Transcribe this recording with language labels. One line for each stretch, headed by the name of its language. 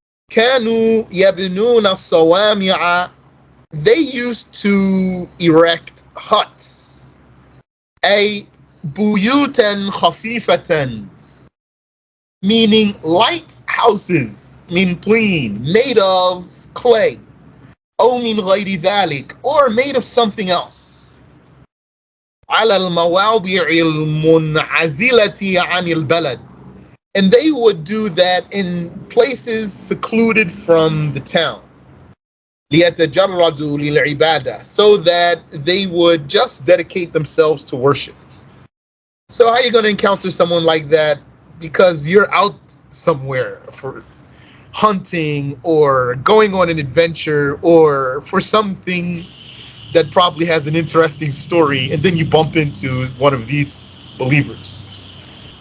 Arabic: كانوا يبنون الصوامع.
English: They used to erect huts.
Arabic: أي بيوتا خفيفة,
English: meaning light houses,
Arabic: من طين,
English: made of clay.
Arabic: أو من غير ذلك,
English: or made of something else.
Arabic: على المواضع المنعزلة عن البلد.
English: And they would do that in places secluded from the town.
Arabic: ليتجردوا للعبادة,
English: so that they would just dedicate themselves to worship. So how are you going to encounter someone like that? Because you're out somewhere for hunting or going on an adventure or for something that probably has an interesting story, and then you bump into one of these believers.